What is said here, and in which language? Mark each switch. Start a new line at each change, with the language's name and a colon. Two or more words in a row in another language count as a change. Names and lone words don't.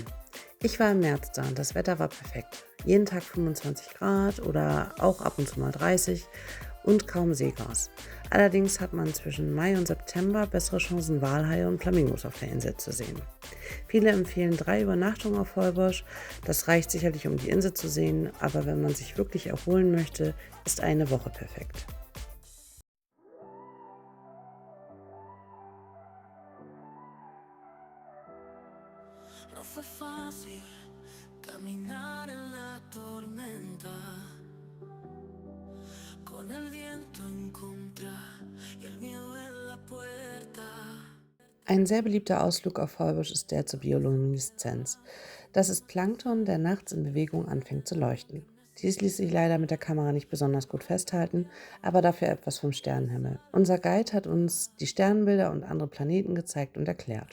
German: Ich war im März da und das Wetter war perfekt. Jeden Tag 25 Grad oder auch ab und zu mal 30 und kaum Seegras. Allerdings hat man zwischen Mai und September bessere Chancen, Walhaie und Flamingos auf der Insel zu sehen. Viele empfehlen 3 Übernachtungen auf Holbox. Das reicht sicherlich, um die Insel zu sehen, aber wenn man sich wirklich erholen möchte, ist eine Woche perfekt.
Spanish: No fue fácil caminar en la tormenta, con el viento en contra y el miedo en la puerta.
German: Ein sehr beliebter Ausflug auf Holbox ist der zur Biolumineszenz. Das ist Plankton, der nachts in Bewegung anfängt zu leuchten. Dies ließ sich leider mit der Kamera nicht besonders gut festhalten, aber dafür etwas vom Sternenhimmel. Unser Guide hat uns die Sternbilder und andere Planeten gezeigt und erklärt.